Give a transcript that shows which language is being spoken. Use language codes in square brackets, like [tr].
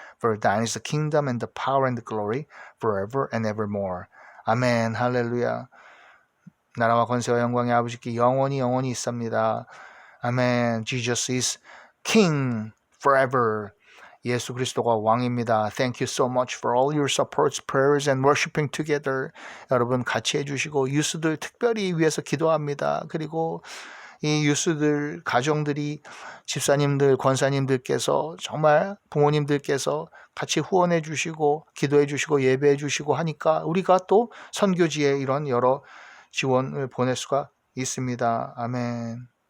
[en] For thine is the kingdom, and the power, and the glory, forever and evermore. [ko] 아멘, 할렐루야. 나라와 권세와 영광의 아버지께 영원히 있습니다. [en] 아멘. Jesus is King forever. [ko] 예수 그리스도가 왕입니다. [en] Thank you so much for all your supports, prayers, and worshiping together. [ko] 여러분 같이 해주시고 유스들 특별히 위해서 기도합니다. 그리고 이 유스들 가정들이 집사님들, 권사님들께서 정말 부모님들께서 같이 후원해 주시고 기도해 주시고 예배해 주시고 하니까 우리가 또 선교지에 이런 여러 지원을 보낼 수가 있습니다. 아멘.